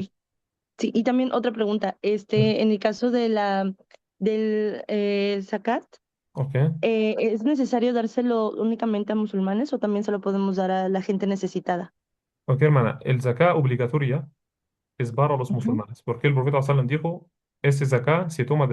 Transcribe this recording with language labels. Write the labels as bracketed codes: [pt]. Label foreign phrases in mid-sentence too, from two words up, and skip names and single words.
[es] Sí, y también otra pregunta. En el caso de del zakat, Ok, ¿es necesario dárselo únicamente a musulmanes o también se lo podemos dar a la gente necesitada? ok, hermana. El zakat obligatoria. es para los Ujú. musulmanes, porque el profeta [ar] صلى الله عليه وسلم [es] dijo, ese zakat se toma